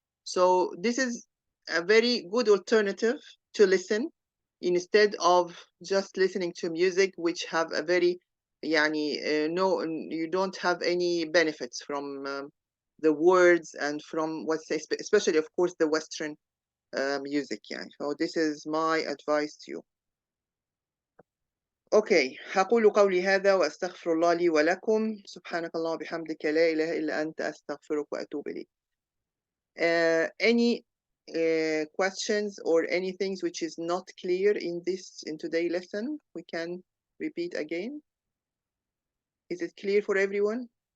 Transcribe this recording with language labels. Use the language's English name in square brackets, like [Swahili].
[English] So this is a very good alternative to listen instead of just listening to music, which have a very no, you don't have any benefits from the words and from what's especially of course the Western music. So this is my advice to you. [Arabic] أوكي، هقول قولي هذا وأستغفر الله لي ولكم. سبحانك اللهم وبحمدك لا إله إلا أنت أستغفرك وأتوب إليك. [English] Any questions or anything which is not clear in today's lesson, we can repeat again. Is it clear for everyone?